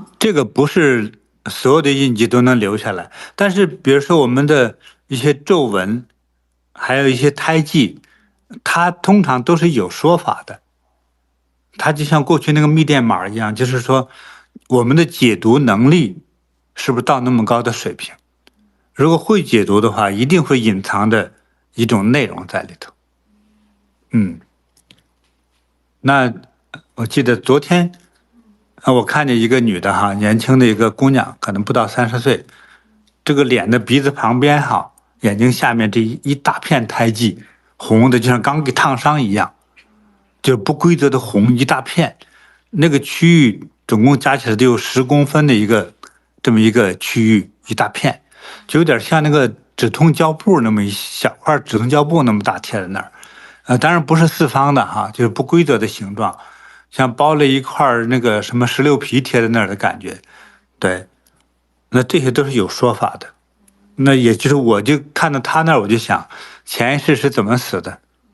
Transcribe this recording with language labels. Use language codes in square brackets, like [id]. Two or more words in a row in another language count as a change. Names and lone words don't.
[zh] 這個不是所有的印記都能留下來，但是比如說我們的一些皺紋，還有一些胎記，它通常都是有說法的。它就像過去那個密電碼一樣，就是說我們的解讀能力是不是到那麼高的水平？如果會解讀的話，一定會隱藏着一種內容在裡頭。那我記得昨天我看見一個女的哈，年輕的一個姑娘，可能不到30歲，這個臉的鼻子旁邊哈，眼睛下面这一大片胎記，紅的就像剛給燙傷一樣，就是不規則的紅一大片，那個區域總共加起來都有10公分的這麼一個區域，一大片，就有點像那個止痛膠布那麼一小塊止痛膠布那麼大貼在那兒，當然不是四方的哈，就是不規則的形狀，像包了一塊那個什麼石榴皮貼在那兒的感覺，對，那這些都是有說法的。那也就是我就看到他那兒，我就想前一世是怎麼死的。